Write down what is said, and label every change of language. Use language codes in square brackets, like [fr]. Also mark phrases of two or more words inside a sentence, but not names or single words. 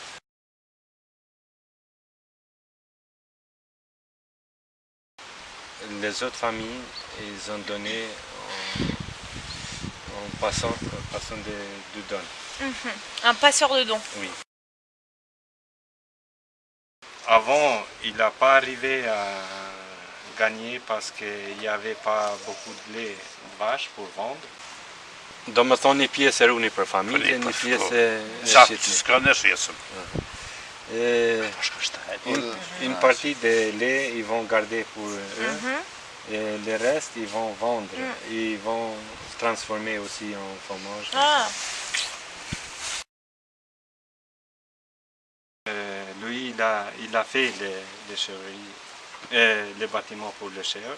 [fr] Les autres familles, ils ont donné en passant de dons. Un passeur de dons. Oui. Avant, il n'a pas arrivé à gagner parce qu'il n'y avait pas beaucoup de lait de vache pour vendre. [sq] Domethënë një pjesë e runi për familje, një pjesë e shitni. [fr] Une partie de lait, ils vont garder pour eux, et le reste, ils vont vendre. Ils vont se transformer aussi en fromage. Ah. Lui, il a fait les chèvreries, les bâtiments pour les chèvres.